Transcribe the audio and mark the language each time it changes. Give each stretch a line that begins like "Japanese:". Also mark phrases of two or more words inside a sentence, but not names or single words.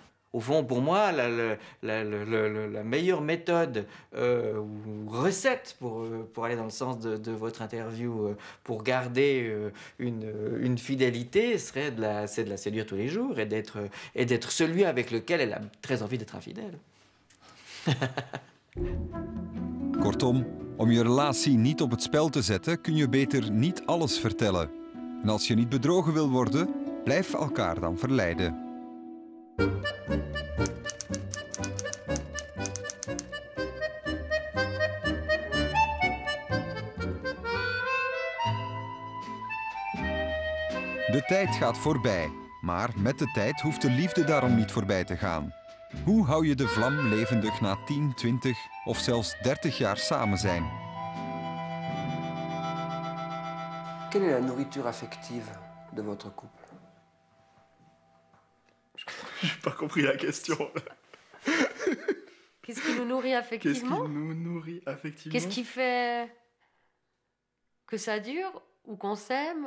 French: Au fond, pour moi, la meilleure méthode ou recette pour aller dans le sens de votre interview, pour garder une fidélité, c'est de la séduire tous les jours et d'être celui avec lequel elle a très envie d'être infidèle.
Dutch: Kortom, om je relatie niet op het spel te zetten, kun je beter niet alles vertellen. En als je niet bedrogen wil worden, blijf elkaar dan verleiden. De tijd gaat voorbij, maar met de tijd hoeft de liefde daarom niet voorbij te gaan. Hoe hou je de vlam levendig na 10, 20 of zelfs 30 jaar samen zijn?
French: Quelle est la nourriture affective de votre couple? J'ai pas compris la question. Qu'est-ce qui nous nourrit affectivement? Qu'est-ce qui nous nourrit affectivement? Qu'est-ce qui fait que ça dure ou qu'on s'aime?